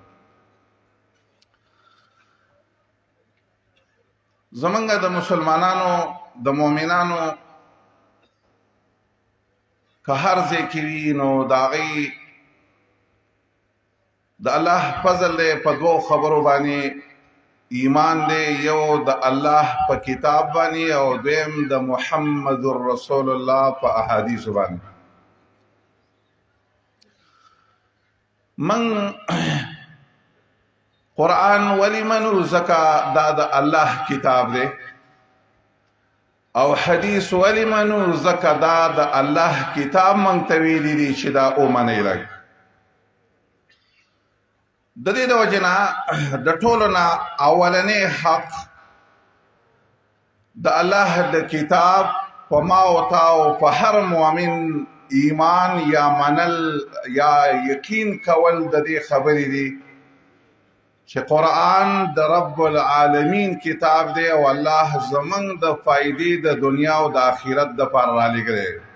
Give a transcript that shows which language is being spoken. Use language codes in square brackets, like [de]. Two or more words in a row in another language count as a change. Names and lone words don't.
[ps] زمونږ د مسلمانانو د مؤمنانو که هر ځای کې وي نو د هغې د الله فضل دی په دوو خبرو باندې ایمان دی، یو د الله په کتاب باندې او دویم د محمد [ar] رسول الله [ps] په احادیثو باندې. من قرآن ولی منو ځکه دا د الله کتاب دی، او حدیث ولی منو ځکه دا د الله کتاب موږ ته ویلي دي چې دا ومنئ. لږ د دې د وجې نه د ټولو نه اولنی حق د الله د کتاب په ما او تا او په هر مؤمن ایمان یا منل یا یقین کول د دې خبرې دي چې قرآن د [ar] رب العالمین [ps] کتاب دی او الله زمونږ د فائدې د دنیا او د آخرت دپاره رالیږلی.